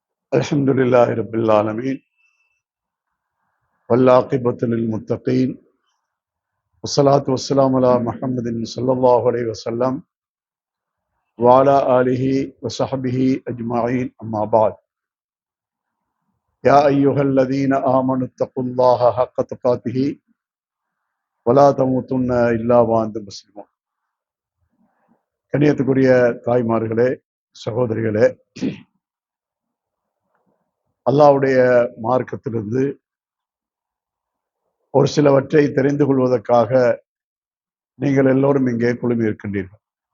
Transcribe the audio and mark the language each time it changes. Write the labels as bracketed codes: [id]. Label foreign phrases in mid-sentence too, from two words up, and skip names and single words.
[ar] الحمد لله رب العالمين والعاقبة للمتقين والصلاة والسلام على محمد صلى الله عليه وسلم وعلى آله وصحبه أجمعين أما بعد يا أيها الذين آمنوا اتقوا الله حق تقاته ولا تموتن إلا وأنتم مسلمون. [ta] கண்ணியத்துக்குரிய தாய்மார்களே, சகோதரிகளே, அல்லாஹ்வுடைய மார்க்கத்திலிருந்து ஒரு சிலவற்றை தெரிந்து கொள்வதற்காக நீங்கள் எல்லோரும் இங்கே குழுமி இருக்கின்றீர்கள்.